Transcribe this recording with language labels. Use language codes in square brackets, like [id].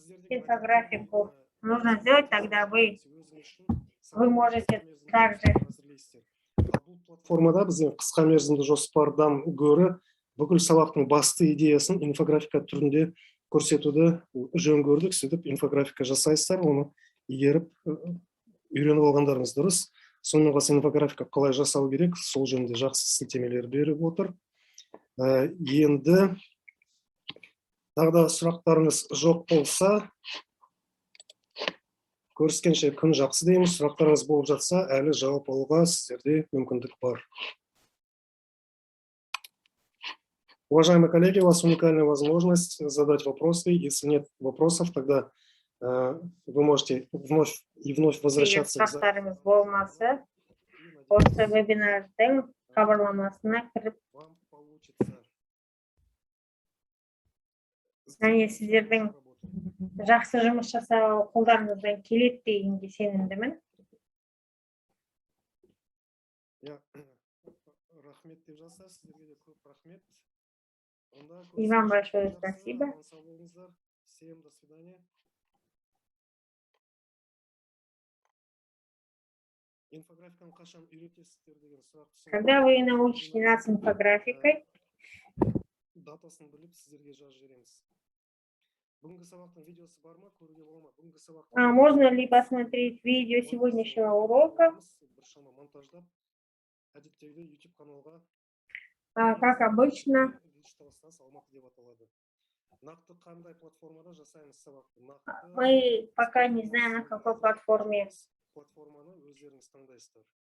[ru] Инфографику нужно сделать, тогда вы можете также. [kk] Бұл платформада біздің қысқа мерзімді жоспардан гөрі бүкіл сабақтың басты идеясын инфографика түрінде көрсетуді жөн көрдік. Сөйтіп инфографика жасайсыздар, оны игеріп үйреніп алғандарыңыз дұрыс. Сонымен қоса инфографика қалай жасау керек, сол жөнінде жақсы сілтемелер беріп отыр. Енді тағы да сұрақтарыңыз жоқ болса, Көріскенше күн жақсы дейміз. Сұрақтарыңыз болып жатса, әлі жауап алуға сіздерде мүмкіндік бар. [ru] Уважаемые коллеги, у вас уникальная возможность задать вопросы. Если нет вопросов, тогда вы можете вновь и вновь возвращаться к [kk] сұрақтарыңыз болмаса, осы вебинардың хабарламасына кіріп, [ru] вам получится. [kk] және сіздердің жақсы жұмыс жасау қолдарыңыздан келеді дегенге сенімдімін. Рахмет деп жазса, сіздерге де көп рахмет. [ru] И вам большое спасибо. Всем до свидания. [kk] Инфографиканы қашан үйретесіздер деген сұрақ. [ru] Когда вы научите нас инфографикой, [kk] датасын біліп сіздерге жазып жібереміз. Бүгінгі сабақтың видеосы бар ма? Көруге бола ма? Бүгінгі сабақтың [ru] можно ли посмотреть видео сегодняшнего урока? [kk] Біршама монтаждап, әдеттегідей YouTube каналға [ru] Как обычно, [kk] Алматы деп аталады. Нақты қандай платформада жасаймыз сабақты? [ru] мы пока не знаем, на какой платформе. [kk] Платформаны өздеріңіз таңдайсыздар.